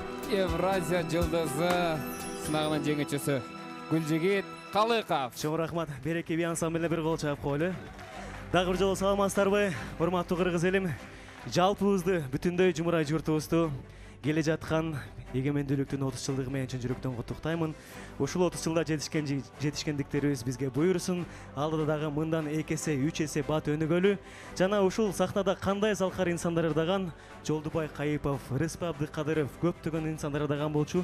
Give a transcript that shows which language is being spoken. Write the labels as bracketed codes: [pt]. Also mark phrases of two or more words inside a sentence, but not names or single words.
[ky] Евразия жылдызы сынагынын жеңүүчүсү Гүлжигит Калыков. Чоң рахмат. Береке би ансамбліне бір қол чаап коелу. Дагы бир жолу саламатсыздарбы? Урматтуу кыргыз элим. Жалпыбызды бүтүндөй жумурай журтубузду келе жаткан эгемендүүлүктүн 30 жылдыгы менен чын жүрөктөн куттуктаймын. Ушул 30 жылда жетишкендиктерибиз бизге буйрусун. Алдыда дагы мындан 2 эсе, 3 эсе бат өнүгөлү. Жана ушул сахнада кандай залкар инсандар ырдаган, Жолдубай Кайыпов, Рыспы Абдыкадыров, көптөгөн инсандар ырдаган болчу.